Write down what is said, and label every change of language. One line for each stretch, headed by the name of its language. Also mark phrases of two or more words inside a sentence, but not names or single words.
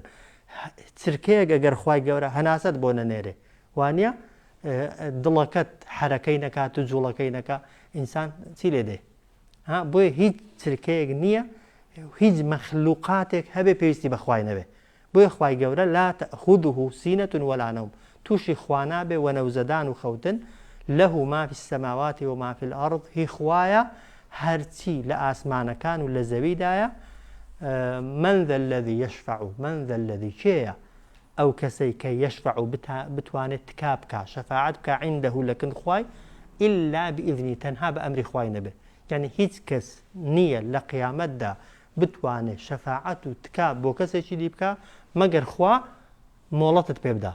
Central Kurdish: چرکەیەک ئەگەر خوای گەورە هەناسەت بۆ نەنێرێ وانە دڵەکەت حرەکەی نەکات و جوڵەکەی نەکە ئینسان چی لێ دێ بۆیە هیچ چرکەیەک نییە هیچ مەخلوقاتێک هەبێ پێویستی بەخوای نەبێ بۆیە خوای گەورە
Arabic: لا تأخذه سینة ولا نوم
Central Kurdish: تووشی خوا نابێ وەنەوزەدان و خەوتن
Arabic: له ما في السماوات وما في الأرض
Central Kurdish: هی خوایە هەرچی لە ئاسمانەکان و لە زەویدایە
Arabic: من ذا الذي يشفع من ذا الذي
Central Kurdish: کێیە ئەو کەسەی کە يشفع بتوانێت تکا بکە شەفاعەت بکە عنده لەکن خوای
Arabic: إلا بإذنی
Central Kurdish: تەنها بە ئەمری خوای نەبێ یعنی هیچ کەس نییە لە قیامەتدا بتوانێت شەفاعەت و تکا بۆ کەسێکی دی بکە مەگەر خوا مۆڵەتت پێ بدا